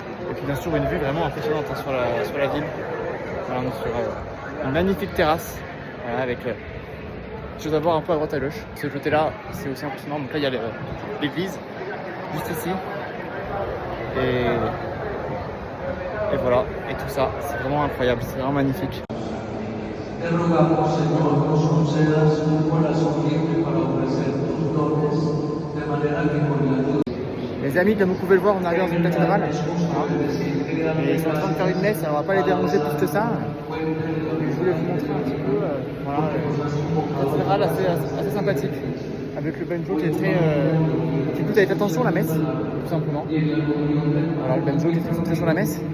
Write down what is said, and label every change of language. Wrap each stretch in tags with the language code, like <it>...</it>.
<fr>Et puis bien sûr une vue vraiment impressionnante sur la ville. Voilà, on est sur une magnifique terrasse, voilà, avec des choses à voir un peu à droite à gauche. Ce côté-là, c'est aussi impressionnant. Donc là, il y a l'église, juste ici. Et voilà, et tout ça, c'est vraiment incroyable, c'est vraiment magnifique.</fr> <es>Te rogamos, Señor, nos concedas un corazón libre para ofrecer tus dones, de manera que con la luz.</es> <fr>Les amis, comme vous pouvez le voir, on arrive dans une cathédrale. Voilà. Et ils sont en train de faire une messe, alors on va pas les déranger plus que ça. Je voulais vous montrer un petit peu voilà, une cathédrale assez sympathique. Avec le banjo qui est très. qui écoute avec attention la messe, tout simplement. Voilà, le banjo qui est très concentré sur la messe.</fr>